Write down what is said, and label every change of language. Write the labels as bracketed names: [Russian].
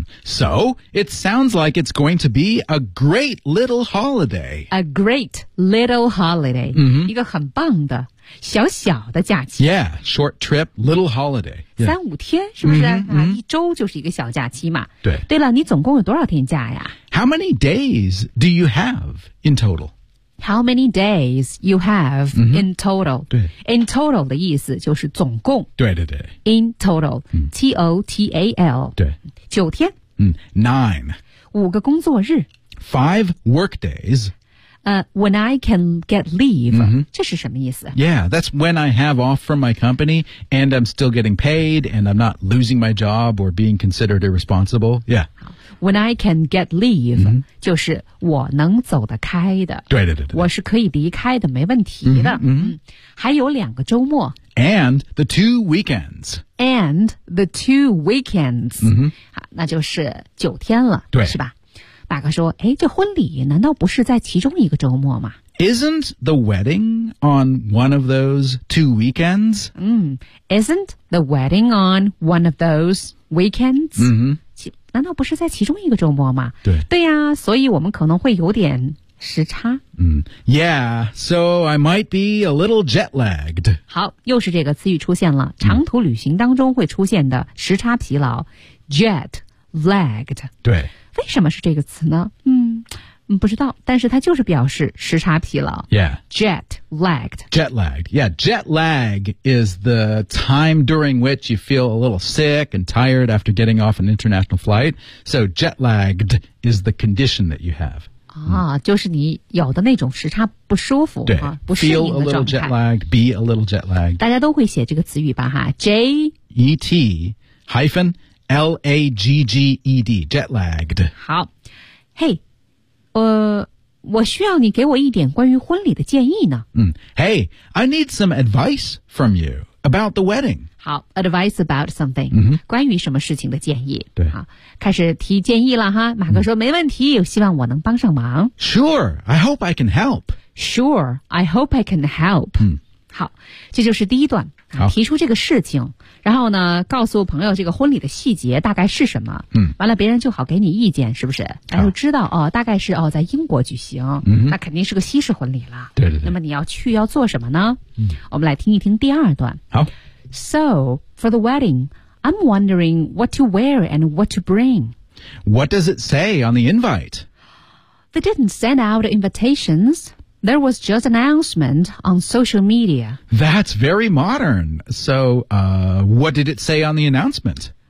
[English] So, it sounds like it's going to be a great little holiday. A great little holiday.、 [Chinese] 一个很棒的小小的假期。 [English] Yeah, short trip, little holiday.、Yeah. [Chinese] 三五天是不是、一周就是一个小假期嘛。对。对了你总共有多少天假呀 [English] How many days do you have in total? How many days you have in total? [Chinese] 对 In total 的意思就是总共。对对对。 [English] In total,、T-O-T-A-L. [Chinese] 对。九天。 [English] Nine. [Chinese] 五个工作日。 [English] Five work days. When I can get leave,、 [Chinese] 这是什么意思 [English] Yeah, that's when I have off from my company and I'm still getting paid and I'm not losing my job or being considered irresponsible. Yeah. When I can get leave,、 [Chinese] 就是我能走得开的。对对对对。我是可以离开的，没问题的。还有两个周末。 [English] And the two weekends. And the two weekends.、 [Chinese] 好，那就是九天了，对，是吧？大哥说，哎，这婚礼难道不是在其中一个周末吗？ [English] Isn't the wedding on one of those two weekends? Isn't the wedding on one of those weekends? [Chinese] 难道不是在其中一个周末吗？对。对呀、所以我们可能会有点时差。 [English] Yeah, so I might be a little jet-lagged. [Chinese] 好，又是这个词语出现了，长途旅行当中会出现的时差疲劳 ,jet-lagged. 对。为什么是这个词呢？不知道，但是它就是表示时差疲劳。 [English] Yeah. Jet-lagged. Jet-lagged, yeah. Jet-lag is the time during which you feel a little sick and tired after getting off an international flight. So jet-lagged is the condition that you have. [Chinese] 就是你有的那种时差不舒服。对、不适应的状态。 [English] Feel a little jet-lagged, be a little jet-lagged. [Chinese] 大家都会写这个词语吧哈 [English] J-E-T hyphen L-A-G-G-E-D, jet-lagged. 好。Hey. [Chinese] 我需要你给我一点关于婚礼的建议呢。 [English] Hey, I need some advice from you about the wedding. [Chinese] 好 , [English] advice about something,、 [Chinese] 关于什么事情的建议。对。好开始提建议了哈马克说、没问题希望我能帮上忙。 [English] Sure, I hope I can help. Sure, I hope I can help.、 [Chinese] 好这就是第一段、提出这个事情然后呢告诉朋友这个婚礼的细节大概是什么、完了别人就好给你意见是不是他就知道、大概是、在英国举行、那肯定是个西式婚礼了对对对那么你要去要做什么呢、我们来听一听第二段好 [English] So, for the wedding, I'm wondering what to wear and what to bring. What does it say on the invite? They didn't send out invitations. There was just an announcement on social media. That's very modern. So, what did it say on the announcement?